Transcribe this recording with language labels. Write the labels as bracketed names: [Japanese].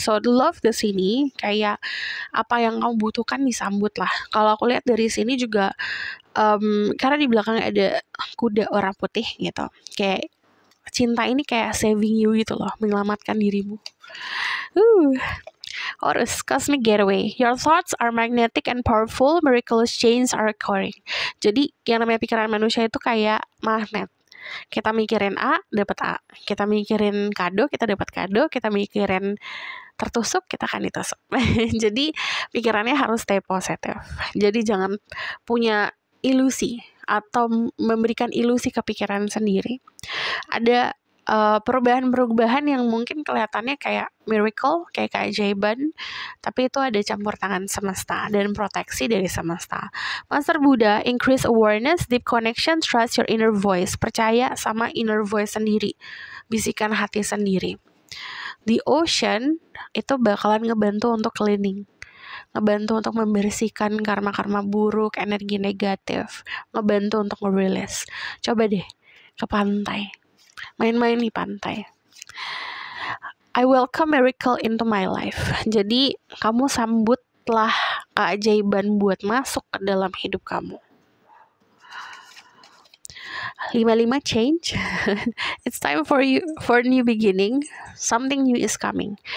[English] So the love [Indonesian] di sini kayak apa yang kamu butuhkan disambut lah. Kalau aku lihat dari sini juga karena di belakangnya ada kuda warna putih gitu, kayak cinta ini kayak [English] saving you [Indonesian] gitu loh, menyelamatkan dirimu. [English] Horus, cosmic getaway. Your thoughts are magnetic and powerful. Miraculous changes are occurring. [Indonesian] Jadi yang namanya pikiran manusia itu kayak magnet. Kita mikirin A, dapat A. Kita mikirin kado, kita dapat kado. Kita mikirin tertusuk, kita akan ditusuk. Jadi pikirannya harus stay positif. Jadi jangan punya ilusi atau memberikan ilusi ke pikiran sendiri. Ada perubahan-perubahan yang mungkin kelihatannya kayak miracle, kayak keajaiban, tapi itu ada campur tangan semesta dan proteksi dari semesta. [English] Master Buddha, increase awareness, deep connection, trust your inner voice. [Indonesian] Percaya sama inner voice sendiri, bisikan hati sendiri. The ocean itu bakalan ngebantu untuk cleaning, ngebantu untuk membersihkan karma-karma buruk, energi negatif, ngebantu untuk merilis. Coba deh ke pantai, main-main di pantai. [English] I welcome miracle into my life. [Indonesian] Jadi kamu sambutlah keajaiban buat masuk ke dalam hidup kamu. [English] 55 change. It's time for new beginning. Something new is coming.